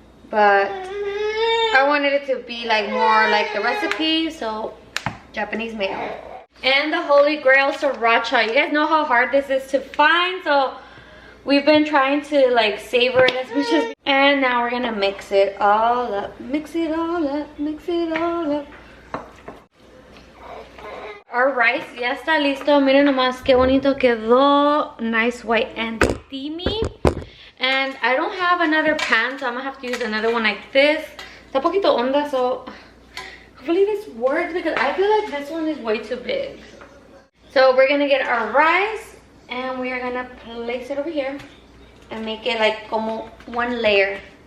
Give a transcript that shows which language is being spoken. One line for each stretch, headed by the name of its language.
English: But I wanted it to be like more like the recipe, so Japanese mayo. And the holy grail sriracha. You guys know how hard this is to find, so we've been trying to like savor it as much as. And now we're gonna mix it all up. Mix it all up, mix it all up. Our rice
Spanish: ya está listo. Miren nomás qué bonito quedó.
English: Nice white and steamy. And I don't have another pan, so I'm gonna have to use another one like this.
Spanish: Está poquito onda,
English: so hopefully this works because I feel like this one is way too big. So we're gonna get our rice and we are gonna place it over here and make it like como one layer.